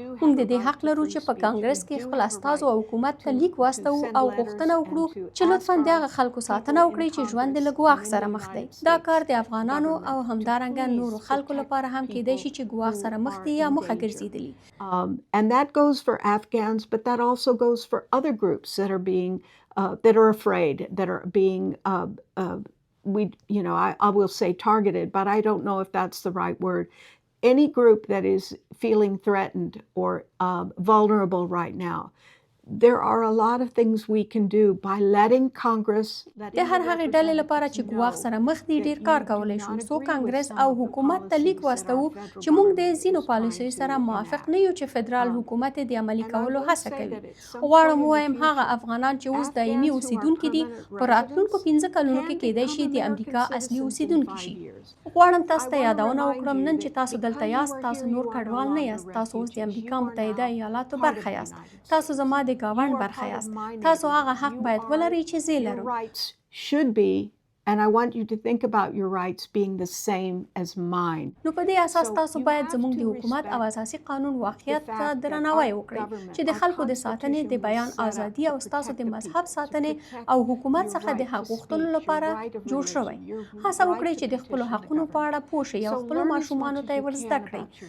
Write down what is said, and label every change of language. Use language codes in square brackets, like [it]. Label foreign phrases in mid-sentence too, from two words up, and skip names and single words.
[ps] موږ د دې حق لرو چې په کانګرس کې خپل استازو او حکومت ته لیک واستو او غوښتنه وکړو چې لطفا د هغه خلکو ساتنه وکړي چې ژوند له ګواښ سره مخ دی. دا کار د افغانانو او همدارنګه نورو خلکو لپاره هم کېدای شي چې ګواښ سره مخ دي یا مخه ګرځېدلي. [en] And that goes for Afghans, but that also goes for other groups that are being that are afraid, that are being I will say targeted, but I don't know if that's the right word. Any group that is feeling threatened or vulnerable right now. There are a lot of things we can do by letting Congress [ps] د هر هغې ډلې لپاره چې ګواښ سره مخ دي ډېر کار کولی شو څو کانګرس او حکومت ته لیک واستوو چې موږ د ځینو پالیسیو سره موافق نه یو چې فدرال حکومت د عملي کولو هڅه کوي. غواړم ووایم هغه افغانان چې اوس دایمي اوسیدونکي دي په راتلونکو 15 کلونو کې کېدای شي د امریکا اصلي اوسیدونکي شي. غواړم تاسو ته یادونه وکړم نن چې تاسو دلته یاست تاسو نور کډوال نه یاست. تاسو اوس د امریکا متحده ایالاتو برخه یاست. تاسو زما د ګاونډ برخه یاست. تاسو هغه حق باید ولرئ چې زه لرم. [en] should be, and I want you to think about your rights being the same as mine. [ps] نو په دې اساس تاسو باید زموږ د حکومت او اساسي قانون واقعیت ته درناوی وکړئ چې د خلکو د ساتنې، د بیان ازادي او ستاسو د مذهب ساتنې او حکومت څخه د حق غوښتلو لپاره جوړ شوی. هڅه وکړئ چې د خپلو حقونو په اړه پوه شئ او خپلو ماشومانو ته یې ور زده کړئ.